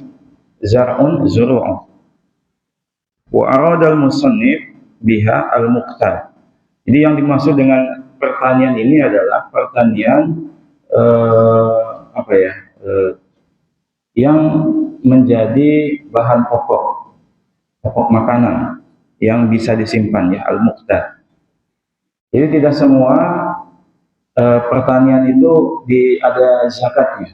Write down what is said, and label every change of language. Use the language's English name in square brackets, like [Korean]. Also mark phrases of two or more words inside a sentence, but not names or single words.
[Arabic] Zar'un zuru'un. Wa aradal musannif biha al-muqtar. [Indonesian] Jadi yang dimaksud dengan pertanian ini adalah pertanian yang menjadi bahan pokok makanan yang bisa disimpan, ya, al-muqtar. Jadi tidak semua pertanian itu ada zakatnya.